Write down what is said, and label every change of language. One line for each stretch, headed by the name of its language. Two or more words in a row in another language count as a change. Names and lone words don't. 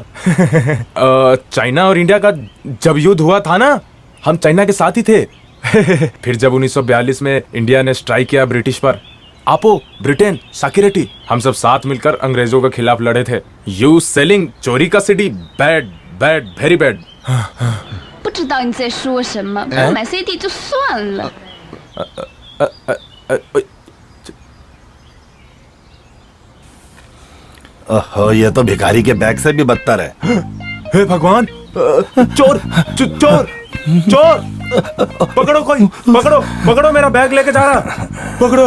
Hindi: चाइना और इंडिया का जब युद्ध हुआ था ना, हम चाइना के साथ ही थे। फिर जब 1942 में इंडिया ने स्ट्राइक किया ब्रिटिश पर, आपो, ब्रिटेन, साकिरेटी, हम सब साथ मिलकर अंग्रेजों के खिलाफ लड़े थे।
English: you selling
Hindi: चोरी का सीडी,
English: bad bad very bad.
Chinese: 不知道你在说什么，不买 CD 就算了。
Hindi: ओहो, ये तो भिखारी के बैग से भी बदतर है। हे भगवान, चोर चोर चोर, पकड़ो कोई, पकड़ो पकड़ो, मेरा बैग लेके जा रहा, पकड़ो।